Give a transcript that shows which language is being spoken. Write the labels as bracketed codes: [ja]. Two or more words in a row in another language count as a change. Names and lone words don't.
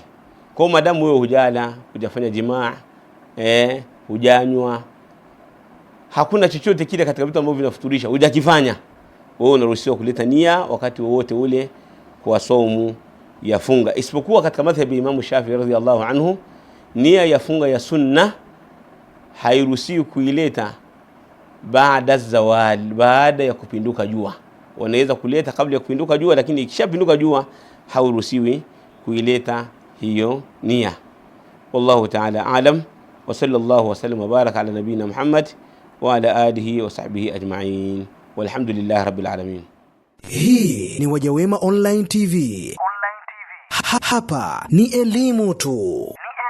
[sw] Kwa madamu wewe hujala, hujafanya jimaa, hujanywa, hakuna chochote kile katika vitu ambavyo vinafuturisha hujakifanya, wewe unaruhusiwa kuleta nia wakati wowote ule kwa saumu ya funga, isipokuwa katika madhhabi ya Imam Shafi'i [ar] رضي الله عنه, [sw] nia ya funga ya sunna hairuhusiwi kuileta baada zawal, baada ya kupinduka jua. Wanaweza kuleta kabla ya kupinduka jua, lakini ikishapinduka jua hauruhusiwi kuileta hiyo nia. [ar] والله تعالى أعلم وصلى الله وسلم وبارك على نبينا محمد وعلى آله وصحبه أجمعين والحمد لله رب العالمين. [sw] Hii ni Wajawema Online TV. Hapa ni elimu tu.